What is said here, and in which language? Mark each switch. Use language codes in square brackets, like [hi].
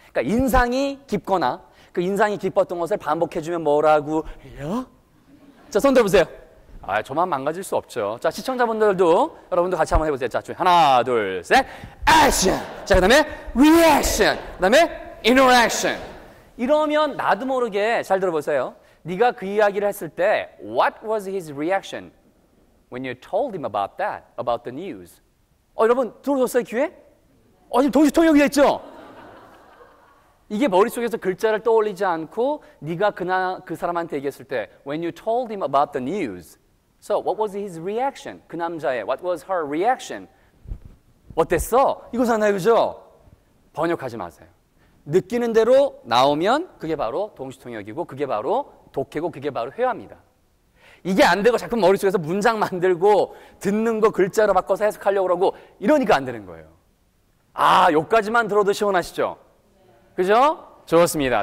[ko] 그러니까 인상이 깊거나 그 인상이 깊었던 것을 반복해주면 뭐라고 해요? 자, 손 들어보세요. 아, 저만 망가질 수 없죠. 자, 시청자분들도 여러분도 같이 한번 해보세요. 자, 하나, 둘, 셋, 액션! 자, 그 다음에 리액션! 그 다음에 인터랙션. 이러면 나도 모르게, 잘 들어보세요. 네가 그 이야기를 했을 때 [en] What was his reaction when you told him about that, about the news? [ko] 여러분 들어줬어요, 귀에? 지금 동시통역이 됐죠? 이게 머릿속에서 글자를 떠올리지 않고 네가 그 사람한테 얘기했을 때 [en] When you told him about the news, so what was his reaction? [ko] 그 남자의 [en] What was her reaction? [ko] 어땠어? 이거잖아요, 그죠? 번역하지 마세요. 느끼는 대로 나오면 그게 바로 동시통역이고 그게 바로 독해고 그게 바로 회화입니다. 이게 안 되고 자꾸 머릿속에서 문장 만들고 듣는 거 글자로 바꿔서 해석하려고 그러고 이러니까 안 되는 거예요. 아, 여기까지만 들어도 시원하시죠? 그죠? 좋습니다.